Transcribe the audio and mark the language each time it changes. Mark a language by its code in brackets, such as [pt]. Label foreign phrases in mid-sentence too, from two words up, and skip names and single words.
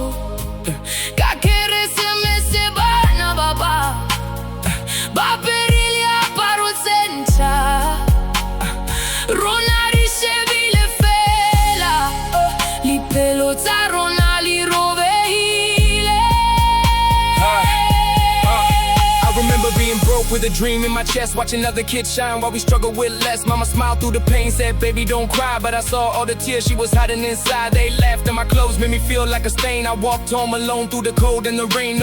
[st] Ka keresemese bana ba ba aperile diaparo tse ntjha, rona di shebile fela, dipelo tsa rona di robehile. [en] I remember being broke with a dream in my chest, watching other kids shine while we struggle with less. Mama smiled through the pain, said, baby, don't cry. But I saw all the tears she was hiding inside. They laughed and my clothes made me feel like a stain. I walked home alone through the cold and the rain.